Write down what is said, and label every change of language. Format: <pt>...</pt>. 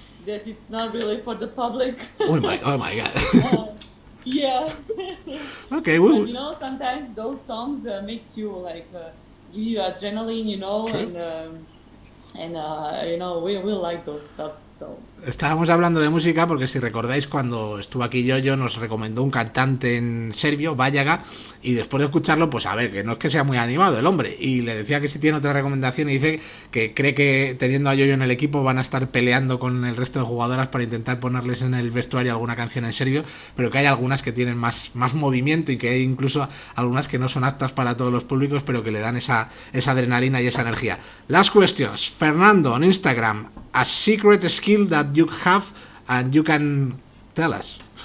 <en>That it's not really for the public. Oh my God. Yeah. Okay, But you know, sometimes those songs makes you like give you adrenaline, you know, True. and you know we like those stuff. So</en> <es>Estábamos hablando de música porque si recordáis cuando estuvo aquí Yoyo nos recomendó un cantante en serbio, Bayaga, y después de escucharlo, pues a ver, que no es que sea muy animado el hombre, y le decía que si tiene otra recomendación y dice que cree que teniendo a Yoyo en el equipo van a estar peleando con el resto de jugadoras para intentar ponerles en el vestuario alguna canción en serbio, pero que hay algunas que tienen más movimiento y que hay incluso algunas que no son aptas para todos los públicos, pero que le dan esa adrenalina y esa energía.</es> <en>Last questions. Fernando on Instagram, a secret skill that you have and you can tell us.</en>